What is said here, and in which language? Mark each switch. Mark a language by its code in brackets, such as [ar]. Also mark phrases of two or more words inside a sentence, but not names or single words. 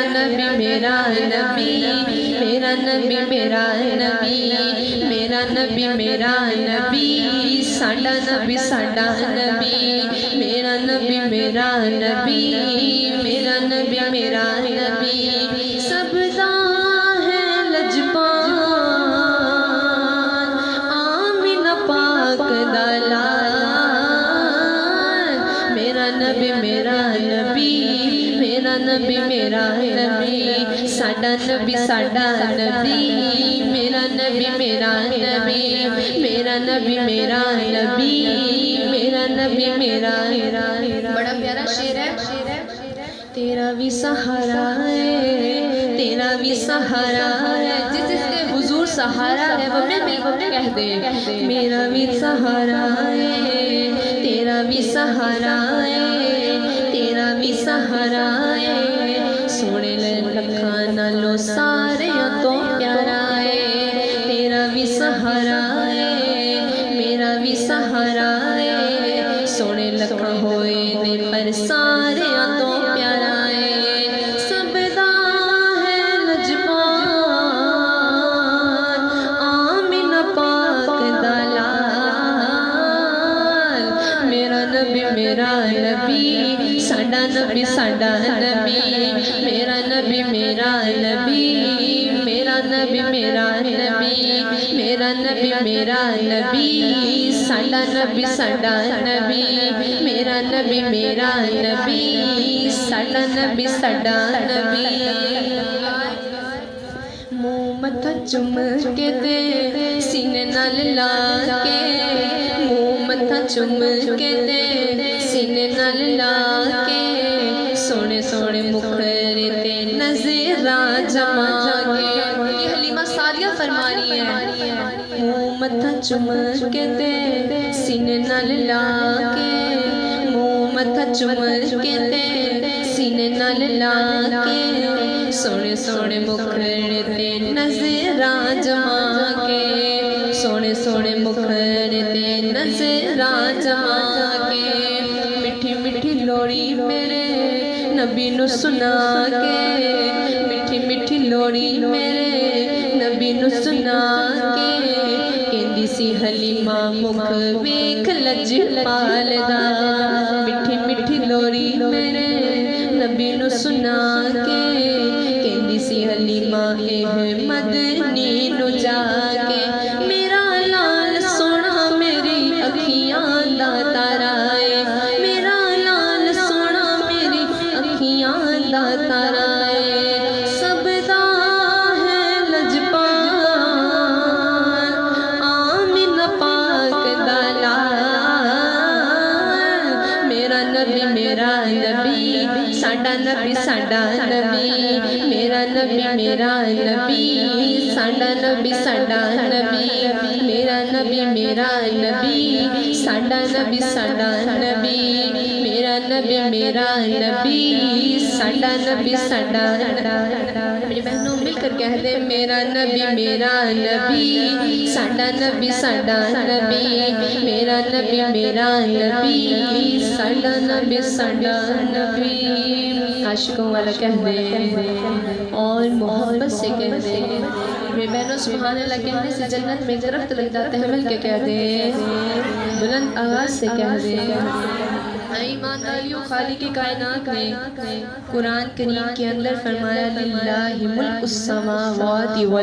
[pa] نبی میرا نبی، میرا نبی میرا نبی، میرا نبی میرا نبی، ساڈا نبی ساڈا نبی، میرا نبی میرا نبی، میرا نبی میرا نبی، سب دا ہے لجپال آمینہ پاک دا لال، میرا نبی میرا نبی، نبی میرا نبی ساڈا نبی ساڈا نبی میرا نبی میرا نبی میرا نبی میرا نبی میرا نبی میرا بڑا پیارا [ur] شعر ہے تیرا بھی سہارا ہے تیرا بھی سہارا ہے جس کے حضور سہارا ہے وہ مل کے کہہ دے میرا بھی سہارا ہے تیرا بھی سہارا ہے تیرا بھی سہارا ہے [pa] سونے لکھاں نالوں سارے تو پیارا ہے [ur] تیرا بھی سہارا ہے میرا بھی سہارا ہے [pa] سونے لکھاں ہوئے نے پر سارے تو پیارا ہے سب دا ہے لجپال آمینہ پاک دلال میرا نبی میرا نبی ساڈا نبی ساڈا نبی میرا نبی میرا نبی میرا نبی میرا نبی میرا نبی میرا نبی ساڈا نبی ساڈا نبی میرا نبی میرا نبی ساڈا نبی ساڈا نبی منہ متھا چم کے تے سینے نال لا کے منہ متھا چم کے تے سینے نال لا کے سونے سونے مکھڑے تے نظراں جما کے [ur] یہ حلیمہ سعدیہ فرما رہی ہے [pa] منہ متھا چم کے تے سینے نال لا کے منہ متھا چم کے تے سینے نال لا کے سونے سونے مکھڑے تے نظراں جما کے سونے سونے مکھڑے تے نظراں جما کے میٹھی میٹھی لوڑی میرے نبی نو سنا کے میٹھی میٹھی لوڑی میرے نبی نو سنا کے کہندی سی حلیمہ مکھ ویکھ لجپال دا میٹھی میٹھی لوڑی میرے نبی نو سنا کے کہندی سی حلیمہ مدنی نو جا کے میرا لال سونا میری اکھیاں دا تارا ہے میرا لال سونا میری اکھیاں دا تارا ہے سب دا ہے لجپال آمینہ پاک دلال میرا نبی میرا نبی ساڈا نبی ساڈا نبی میرا نبی میرا نبی ساڈا نبی ساڈا نبی میرا نبی میرا نبی ساڈا نبی ساڈا نبی میرا نبی میرا نبی ساڈا نبی ساڈا [ur] میری بہنوں مل کر کہہ دے [pa] میرا نبی میرا نبی ساڈا نبی ساڈا نبی میرا نبی میرا نبی ساڈا نبی ساڈا نبی [ur] عاشقوں والا کہہ دے اور محبت سے کہہ دے میرے بہنوں سبحان اللہ کہنے سے جنت میں درخت لگ جاتے ہیں مل کے کہہ دے بلند آواز سے کہہ دے ایمان والیوں خالق کائنات نے قرآن کریم کے اندر فرمایا [ar] للہ ملک السماوات